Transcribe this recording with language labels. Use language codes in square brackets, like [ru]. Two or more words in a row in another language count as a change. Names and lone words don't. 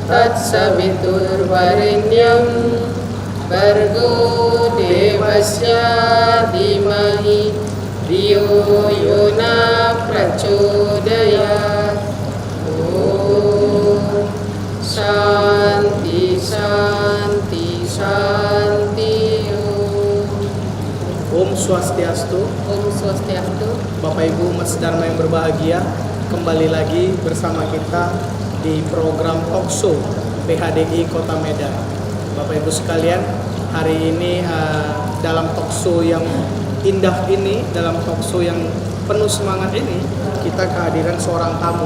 [sa] तत्सवितुर्वरेण्यं भर्गो देवस्य धीमहि धियो यो न प्रचोदयात्। ॐ शान्ति शान्ति शान्ति। [ban] Om Swastiastu. Om Swastiastu. [id] Bapak Ibu Mas Dharma yang berbahagia, kembali lagi bersama kita di program Talkshow PHDI Kota Medan. Bapak Ibu sekalian, hari ini dalam talkshow yang indah ini, dalam talkshow yang penuh semangat ini, kita kehadiran seorang tamu.